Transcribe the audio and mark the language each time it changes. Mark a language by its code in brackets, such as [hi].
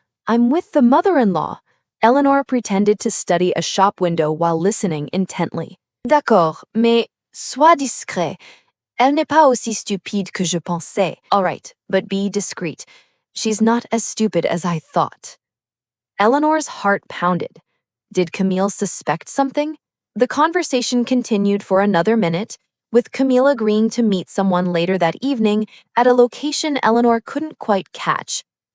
[en] I'm with the mother-in-law. Eleanor pretended to study a shop window while listening intently. [fr] D'accord, mais sois discret. Elle n'est pas aussi stupide que je pensais. [en] All right, but be discreet. She's not as stupid as I thought. Eleanor's heart pounded. Did Camille suspect something? The conversation continued for another minute, with Camille agreeing to meet someone later that evening at a location Eleanor couldn't quite catch.